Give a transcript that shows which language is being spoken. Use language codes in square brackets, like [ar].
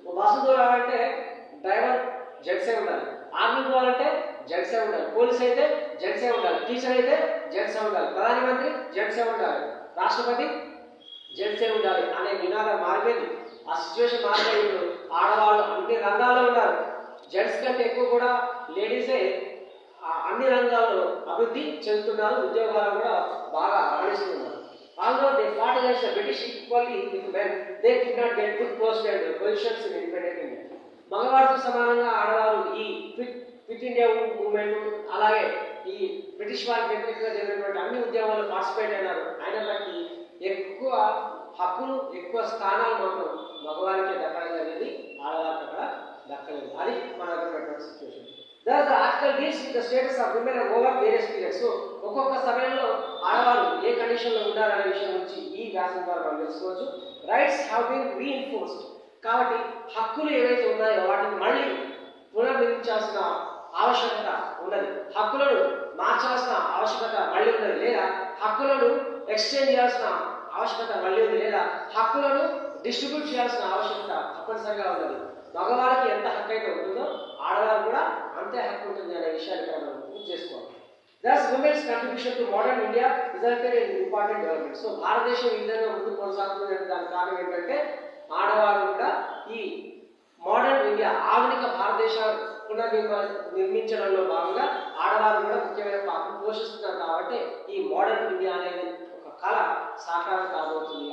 [te] Bus దూరాలంటే driver జెంట్సే ఉండాలి, army పోవాలంటే జెంట్సే ఉండాలి, పోలీస్ అయితే జెంట్సే ఉండాలి, టీచర్ అయితే జెంట్సే ఉండాలి, ప్రధానమంత్రి జెంట్సే ఉండాలి, రాష్ట్రపతి జెంట్సే ఉండాలి అనే నినాదం మారిపోయింది. ఆ సిచ్యువేషన్ మారిపోయి ఇప్పుడు ఆడవాళ్ళు అన్ని రంగాల్లో ఉన్నారు. జెంట్స్ కంటే ఎక్కువ కూడా లేడీసే అన్ని రంగాల్లో అభివృద్ధి చెందుతున్నారు, ఉద్యోగాలు కూడా బాగా రాణిస్తున్నారు. [en] Although they fought against the British equally with men, they did not get good posts and positions in independent India. [te] మగవారితో సమానంగా ఆడవారు ఈ క్విట్ ఇండియా మూవ్మెంట్, అలాగే ఈ బ్రిటిష్ వారికి వ్యతిరేకంగా జరిగినటువంటి అన్ని ఉద్యమాల్లో పార్టిసిపేట్ అయినారు. అయినప్పటికీ ఎక్కువ హక్కులు, ఎక్కువ స్థానాలు మాత్రం మగవారికి దక్కడం జరిగింది, ఆడవారికి అక్కడ దక్కలేదు. అది మన దగ్గర situation. [en] Thus, the article deals with the status of women over various periods. [te] So, ఒక్కొక్క సమయంలో ఆడవారు ఏ కండిషన్లో ఉండాలనే విషయం గురించి ఈ వ్యాసం ద్వారా మనం తెలుసుకోవచ్చు. [en] Rights have been reinforced. [te] కాబట్టి హక్కులు ఏవైతే ఉన్నాయో వాటిని మళ్ళీ పునర్నిర్మించాల్సిన ఆవశ్యకత ఉన్నది. హక్కులను మార్చాల్సిన ఆవశ్యకత మళ్ళీ ఉన్నది, లేదా హక్కులను ఎక్స్చేంజ్ చేయాల్సిన ఆవశ్యకత మళ్ళీ ఉంది, లేదా హక్కులను డిస్ట్రిబ్యూట్ చేయాల్సిన ఆవశ్యకత తప్పనిసరిగా ఉన్నది. మగవారికి ఎంత హక్కు అయితే ఉంటుందో ఆడవారికి కూడా అంతే హక్కు ఉంటుంది అనే విషయాన్ని మనం గుర్తు చేసుకోవాలి. [en] Thus, women's contribution to modern India resulted in important development. [te] So, భారతదేశం ఈ విధంగా ముందుకు కొనసాగుతుంది. దానికి కారణం ఏంటంటే ఆడవారు కూడా ఈ మోడర్న్ ఇండియా, ఆధునిక భారతదేశం నిర్మించడంలో భాగంగా ఆడవారు కూడా ముఖ్యమైన పాత్ర పోషిస్తున్నారు. కాబట్టి ఈ మోడర్న్ ఇండియా అనేది ఒక కళ సాకారం కాబోతుంది.